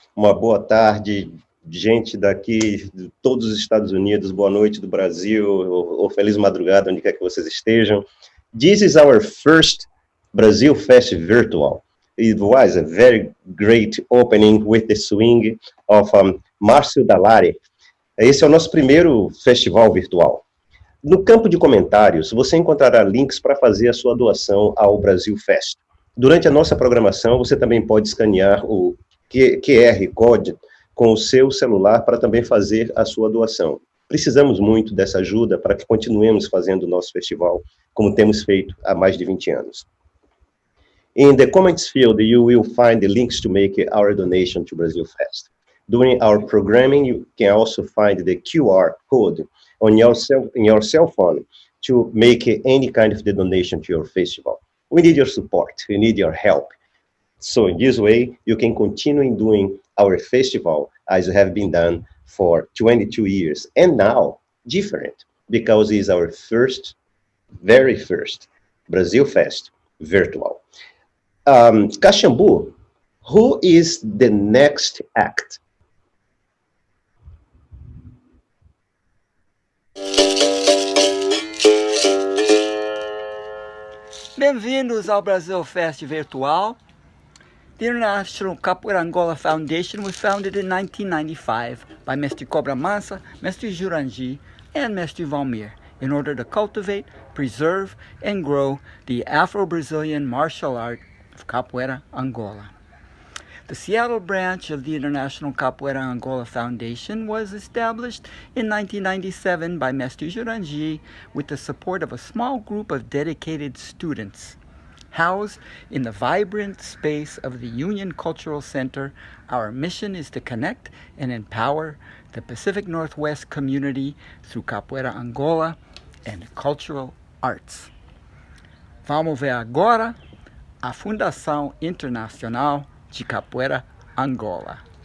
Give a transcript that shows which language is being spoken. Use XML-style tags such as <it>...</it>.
<pt>Uma boa tarde, gente daqui de todos os Estados Unidos. Boa noite do Brasil, ou feliz madrugada, onde quer que vocês estejam.</pt> <en>This is our first BrasilFest Virtual. It was a very great opening with the swing of Márcio Dallari.</en> <pt>Esse é o nosso primeiro festival virtual. No campo de comentários, você encontrará links para fazer a sua doação ao BrasilFest. Durante a nossa programação, você também pode escanear o QR Code com o seu celular para também fazer a sua doação. Precisamos muito dessa ajuda para que continuemos fazendo o nosso festival como temos feito há mais de 20 anos.</pt> <en>In the comments field, you will find the links to make our donation to BrasilFest. During our programming, you can also find the QR code on your cell phone to make any kind of donation to your festival. We need your support, we need your help. So in this way, you can continue doing our festival as you have been done for 22 years. And now, different, because it's our very first BrasilFest Virtual. Caxambu, who is the next act?</en> <pt>Bem-vindos ao BrasilFest Virtual.</pt> <en>The International Capoeira Angola Foundation was founded in 1995 by Mestre Cobra Mansa, Mestre Jurandir, and Mestre Valmir in order to cultivate, preserve, and grow the Afro-Brazilian martial art of Capoeira Angola. The Seattle branch of the International Capoeira Angola Foundation was established in 1997 by Mestre Jurandir with the support of a small group of dedicated students. Housed in the vibrant space of the Union Cultural Center, our mission is to connect and empower the Pacific Northwest community through Capoeira Angola and cultural arts.</en> <pt>Vamos ver agora a Fundação Internacional de Capoeira Angola.</pt>